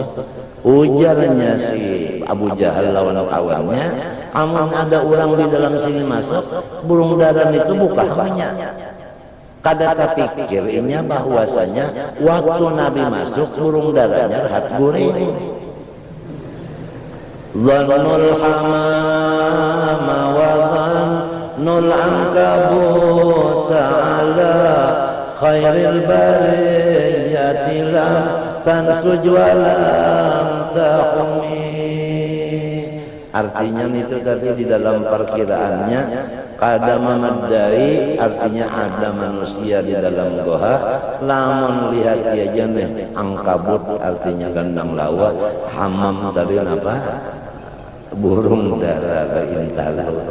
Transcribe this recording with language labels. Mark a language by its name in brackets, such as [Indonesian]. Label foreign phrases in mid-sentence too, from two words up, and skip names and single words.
[Banjar] Ujarnya si Abu Jahal lawan kawannya, amun ada orang di dalam sini masuk, burung dara itu buka hamnya. Kada terpikirnya bahwasanya waktu Nabi masuk, burung daranya rehat guring. [Arabic] ظن الحمام وظن العنكبوت على خير البرية لم تنسج ولم تحم. [Banjar] Artinya itu tadi di dalam perkiraannya kada memadai, artinya ada manusia di dalam goha. Lamun lihat aja nih angkabut, artinya gandang lawa. Hamam tadi apa? Burung dara beintala.